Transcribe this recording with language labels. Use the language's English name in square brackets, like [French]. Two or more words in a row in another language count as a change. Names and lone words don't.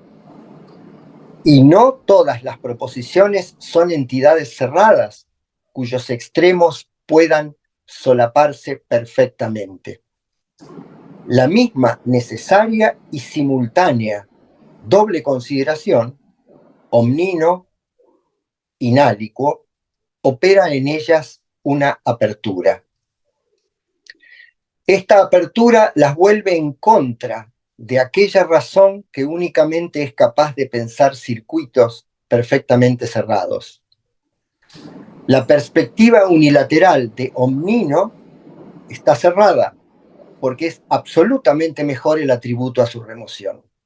[Spanish] Y no todas las proposiciones son entidades cerradas, cuyos extremos puedan solaparse perfectamente. La misma necesaria y simultánea doble consideración, [Latin] omnino, inaliquo, [Spanish] opera en ellas una apertura. Esta apertura las vuelve en contra de aquella razón que únicamente es capaz de pensar circuitos perfectamente cerrados. La perspectiva unilateral de omnino está cerrada porque es absolutamente mejor el atributo a su remoción.